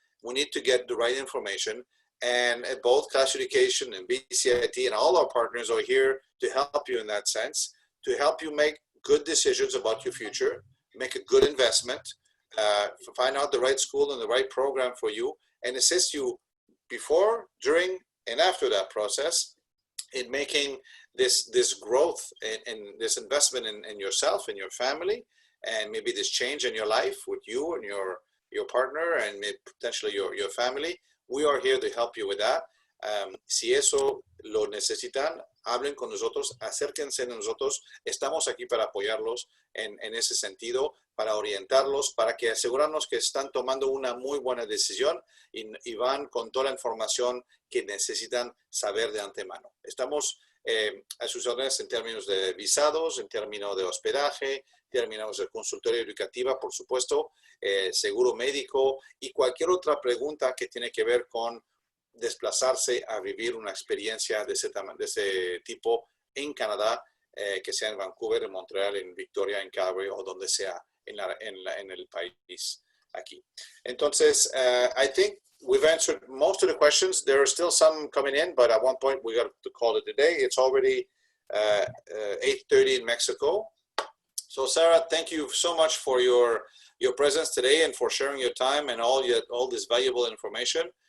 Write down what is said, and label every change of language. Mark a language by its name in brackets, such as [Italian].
[English] We need to get the right information. And both Class Education and BCIT and all our partners are here to help you in that sense, to help you make good decisions about your future, make a good investment, find out the right school and the right program for you, and assist you before, during, and after that process in making this growth and this investment in yourself and your family, and maybe this change in your life with you and your partner and maybe potentially your family, we are here to help you with that. [Spanish] Si eso lo necesitan, hablen con nosotros, acérquense a nosotros. Estamos aquí para apoyarlos en ese sentido, para orientarlos, para que asegurarnos que están tomando una muy buena decisión y van con toda la información que necesitan saber de antemano. Estamos a sus órdenes en términos de visados, en términos de hospedaje, en términos de consultoría educativa, por supuesto, seguro médico y cualquier otra pregunta que tiene que ver con desplazarse a vivir una experiencia de ese tipo en Canadá, que sea en Vancouver, en Montreal, en Victoria, en Calgary o donde sea en el país aquí. [English] Entonces, I think we've answered most of the questions. There are still some coming in, but at one point we got to call it a day. It's already 8:30 in Mexico. So Sarah, thank you so much for your presence today and for sharing your time and all this valuable information.